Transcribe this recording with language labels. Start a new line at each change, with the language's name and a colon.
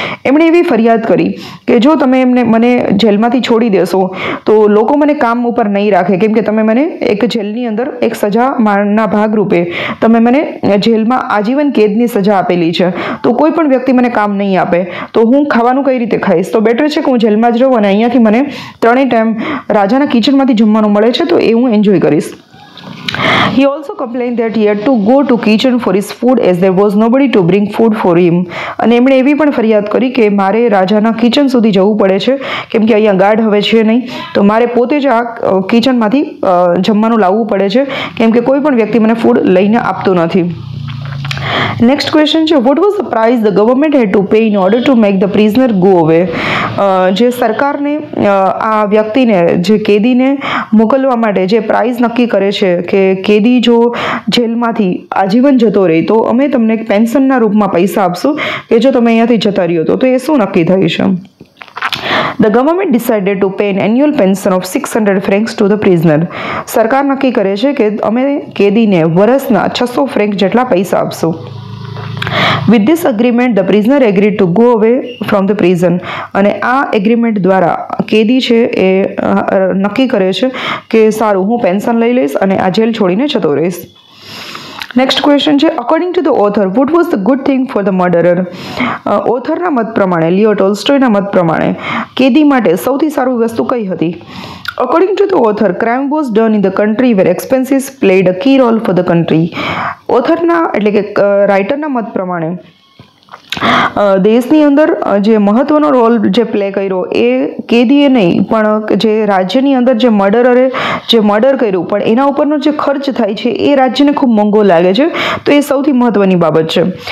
Gujarati: એમણે એવી ફરિયાદ કરી કે જો તમે મને જેલમાંથી છોડી દેશો તો લોકો મને કામ ઉપર નહીં રાખે, કેમ કે તમે મને એક જેલની અંદર એક સજાના ભાગરૂપે તમે મને જેલમાં આજીવન કેદની સજા આપેલી છે, તો કોઈ પણ વ્યક્તિ મને કામ નહીં આપે તો હું ખાવાનું કઈ રીતે ખાઈશ? તો બેટર છે કે હું જેલમાં જ રહું અને અહીંયાથી મને 3 ટાઈમ રાજાના કિચનમાંથી જમવાનું મળે છે તો એ હું એન્જોય કરીશ.
English: He also complained that he had to go to kitchen for his food as there was nobody to bring food for him.
Gujarati: અને એમણે એવી પણ ફરિયાદ કરી કે મારે રાજાના કિચન સુધી જવું પડે છે કેમ કે અહીંયા ગાર્ડ હવે છે નહીં, તો મારે પોતે જ આ કિચનમાંથી જમવાનું લાવવું પડે છે કેમ કે કોઈ પણ વ્યક્તિ મને ફૂડ લઈને આપતું નથી.
English: Next question છે, what was the price the government had to pay in order to make the prisoner go away.
Gujarati: જે સરકારને આ વ્યક્તિને, જે કેદીને મોકલવા માટે જે પ્રાઇસ નક્કી કરે છે કે કેદી જો જેલમાંથી આજીવન જતો રહે તો અમે તમને એક પેન્શનના રૂપમાં પૈસા આપશું કે જો તમે અહીંયાથી જતા રહ્યો તો એ શું નક્કી થયું છે?
English: The government decided to pay an annual pension of 600 francs to the prisoner.
Gujarati: સરકાર નક્કી કરે છે કે અમે કેદીને વર્ષના 600 ફ્રેન્ક જેટલા પૈસા આપશું.
English: With this agreement, the prisoner agreed to go away from the prison.
Gujarati: અને આ એગ્રીમેન્ટ દ્વારા કેદી છે એ નક્કી કરે છે કે સારું, હું પેન્શન લઈ લઈશ અને આ જેલ છોડીને જતો રહીશ.
English: Next question છે, according to the author what was the good thing for the murderer.
Gujarati: ઓથરના મત પ્રમાણે, લિયો ટોલ્સ્ટોયના મત પ્રમાણે કેદી માટે સૌથી સારી વસ્તુ કઈ હતી?
English: According to the author, crime was done in the country where expenses played a key role for the country.
Gujarati: ઓથરના એટલે કે રાઇટરના મત પ્રમાણે દેશની અંદર જે મહત્વનો રોલ જે પ્લે કર્યો એ કેદીએ નહીં પણ જે રાજ્યની અંદર જે મર્ડરરે જે મર્ડર કર્યું પણ એના ઉપરનો જે ખર્ચ થાય છે એ રાજ્યને ખૂબ મોંઘો લાગે છે, તો એ સૌથી મહત્વની બાબત છે.